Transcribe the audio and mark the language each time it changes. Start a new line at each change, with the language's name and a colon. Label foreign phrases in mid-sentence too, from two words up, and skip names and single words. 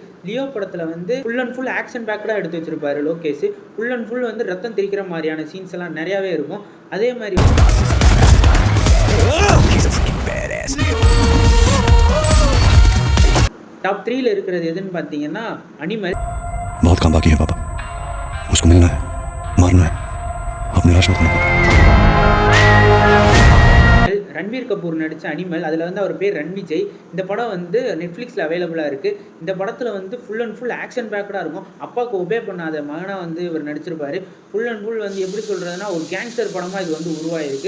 Tamil: லியோ படத்தில்
English: full and full action
Tamil: பேக்கடாக எடுத்து வச்சுருப்பாரு லோகேஷ்.
English: full and full
Tamil: ரத்தம் தெரிக்கிற மாதிரியான சீன்ஸ் எல்லாம் நிறையாவே இருக்கும். அதே மாதிரி டாப் 3ல இருக்கிறது எதுன்னு பார்த்தீங்கன்னா அனிமல்.
Hindi: बहुत काम बाकी है पापा, उसको मिलना है, मारना है, अब निराश मत होना.
Tamil: ரன்வீர் கபூர் நடித்த அனிமல். அதில் அவர் பேர் ரன்விஜய். இந்த படம் நெட்ஃப்ளிக்ஸில் அவைலபிளாக இருக்குது. இந்த படத்தில்
English: full and full action
Tamil: பேக்கடாக இருக்கும். அப்பாவுக்கு ஒபே பண்ணாத மகனாக இவர் நடிச்சிருப்பார்.
English: full and full
Tamil: எப்படி சொல்கிறதுனா ஒரு கேங்ஸ்டர் படமாக இது உருவாயிருக்கு.